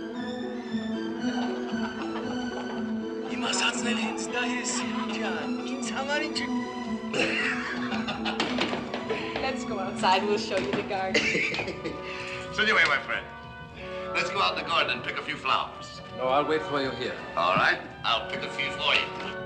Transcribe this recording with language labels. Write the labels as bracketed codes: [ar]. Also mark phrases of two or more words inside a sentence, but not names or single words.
[hy] Իմ ասածն էլ հենց դա է, Սիրուն ջան, ինձ համար ինչ։ [en] Let's go outside, we'll show you the garden. So anyway, my friend, let's go out in the garden and pick a few flowers. Oh, I'll wait for you here. All right, I'll pick a few for you.